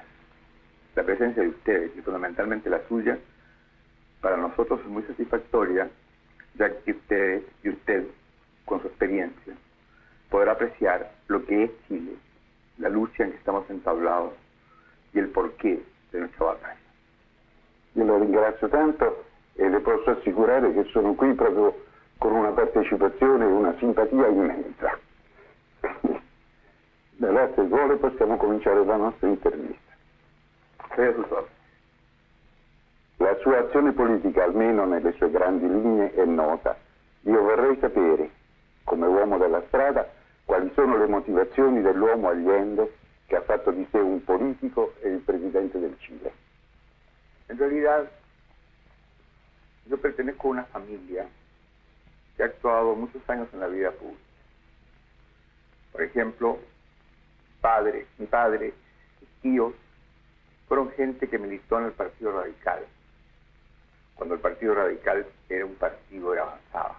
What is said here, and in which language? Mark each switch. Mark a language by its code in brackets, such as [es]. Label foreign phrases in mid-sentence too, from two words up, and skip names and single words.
[es] La presencia de ustedes, y fundamentalmente la suya, para nosotros es muy satisfactoria, ya que ustedes y usted, con su experiencia, podrá apreciar lo que es Chile, la lucha en que estamos entablados y el porqué de nuestra batalla. [it] Io lo ringrazio tanto e le posso assicurare che sono qui proprio con una partecipazione e una simpatia immensa. Beh, se vuole possiamo cominciare la nostra intervista. La sua azione politica, almeno nelle sue grandi linee, è nota. Io vorrei sapere, come uomo della strada, quali sono le motivazioni dell'uomo Allende che ha fatto di sé un politico e il presidente del Chile. [es] En realidad, yo pertenezco a una familia que ha actuado muchos años en la vida pública. Por ejemplo, mi padre, mis tíos, fueron gente que militó en el Partido Radical, cuando el Partido Radical era un partido que avanzaba.